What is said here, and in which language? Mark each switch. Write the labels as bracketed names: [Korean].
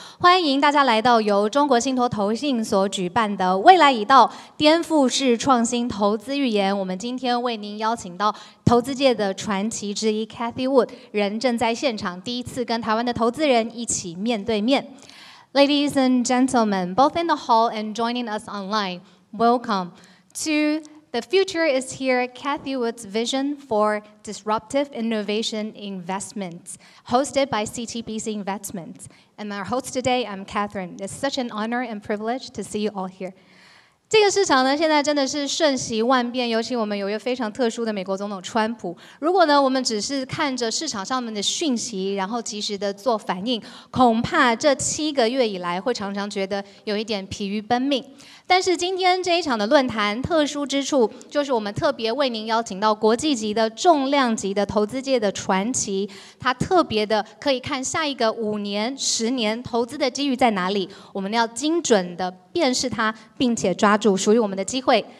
[Chinese] 欢迎大家来到由中国信托投信所举办的“未来已到，颠覆式创新投资预言”。我们今天为您邀请到投资界的传奇之一 Cathie Wood， 人正在现场，第一次跟台湾的投资人一起面对面。 [English] Ladies and gentlemen, both in the hall and joining us online, welcome to The future is here, Cathie Wood's vision for disruptive innovation investments, hosted by CTBC Investments. And our host today, I'm Catherine. It's such an honor and privilege to see you all here. [Chinese] 这个市场呢，现在真的是瞬息万变，尤其我们有一个非常特殊的美国总统川普。如果呢，我们只是看着市场上面的讯息，然后及时的做反应，恐怕这7个月以来会常常觉得有一点疲于奔命。但是今天这一场的论坛特殊之处，就是我们特别为您邀请到国际级的重量级的投资界的传奇，他特别的可以看下一个5年、10年投资的机遇在哪里，我们要精准的辨识它，并且抓住属于我们的机会。